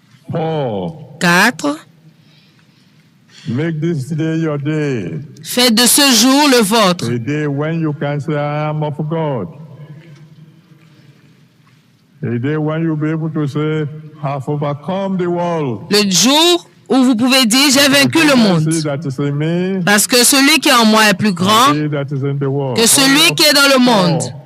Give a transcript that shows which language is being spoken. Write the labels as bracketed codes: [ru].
[en] Paul. 4. Make this day your day. [fr] Faites de ce jour le vôtre. [en] A day when you can say, I am of God. A day when you'll be able to say, I've overcome the world. [fr] Le jour où vous pouvez dire, j'ai vaincu le monde. Parce que celui qui est en moi est plus grand que celui qui est dans le monde.